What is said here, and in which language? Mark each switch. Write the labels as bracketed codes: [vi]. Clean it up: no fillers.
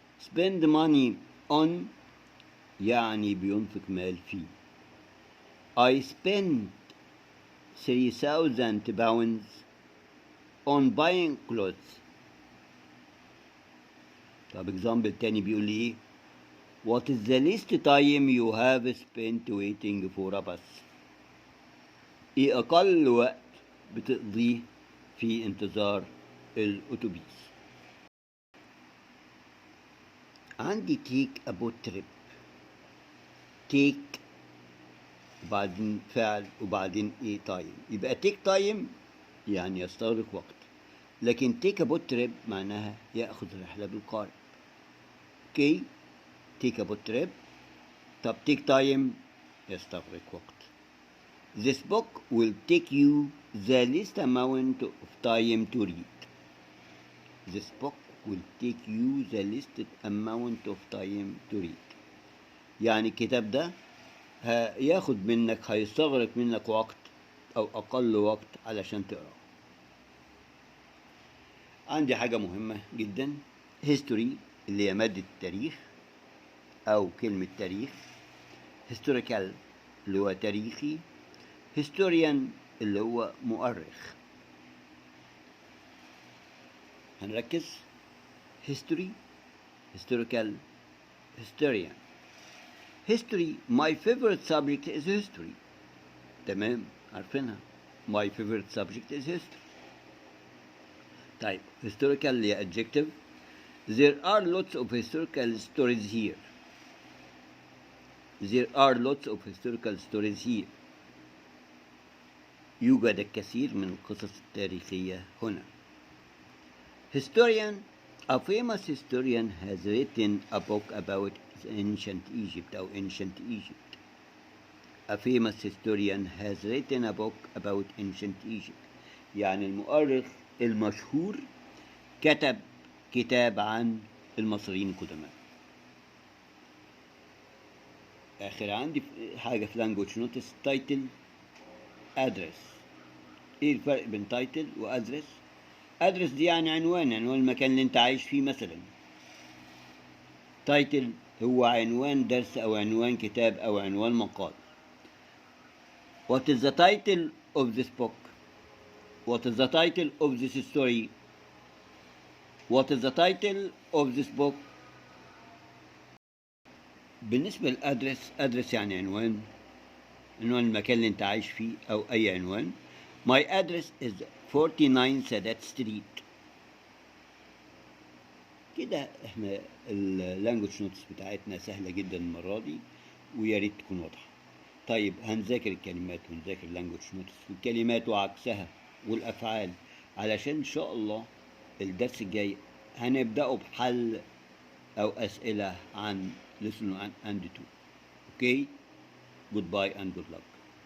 [ar] spend money on يعني بينفق مال فيه. [en] I spent 3,000 pounds on buying clothes. [ar] طب [en] example [ar] تاني بيقول لي ايه [en] What is the least time you have spent waiting for a bus? [ar] ايه اقل وقت بتقضيه في انتظار الاتوبيس. عندي [en] take a boat trip. [ar] take وبعدين فعل وبعدين ايه time. يبقى take time يعني يستغرق وقت، لكن take a boat trip معناها يأخذ رحلة بالقارب. [en] Okay take a boat trip. [ar] طب take time يستغرق وقت. [en] This book will take you the least amount of time to read. This book will take you the least amount of time to read. [ar] يعني الكتاب ده هيستغرق منك وقت أو أقل وقت علشان تقرأ. عندي حاجة مهمة جدا history اللي هي مادة التاريخ أو كلمة تاريخ. historical اللي هو تاريخي. historian اللي هو مؤرخ. هنركز history historical historian. [en] history my favorite subject is history. [ar] تمام عارفينها [en] my favorite subject is history. [ar] طيب [en] historical اللي adjective. There are lots of historical stories here. There are lots of historical stories here. [ar] يوجد الكثير من القصص التاريخية هنا. [en] Historian. A famous historian has written a book about ancient Egypt أو ancient Egypt. A famous historian has written a book about ancient Egypt. [ar] يعني المؤرخ المشهور كتب كتاب عن المصريين القدماء. آخر عندي حاجة في language notice. title address. إيه الفرق بين title و address؟ address دي يعني عنوان المكان اللي أنت عايش فيه مثلا. title هو عنوان درس أو عنوان كتاب أو عنوان مقال. [en] What is the title of this book? What is the title of this story? What is the title of this book? [ar] بالنسبة للأدرس، أدرس يعني عنوان المكان اللي أنت عايش فيه أو أي عنوان. [en] My address is 49 Sadat street. [ar] كده احنا اللانجوج نوتس بتاعتنا سهلة جدا المرة دي، ويا ريت تكون واضحة. طيب هنذاكر الكلمات ونذاكر اللانجوج نوتس والكلمات وعكسها والأفعال، علشان إن شاء الله الدرس الجاي هنبدأه بحل أو أسئلة عن [en] lesson 1 and 2. Okay? Goodbye and good luck.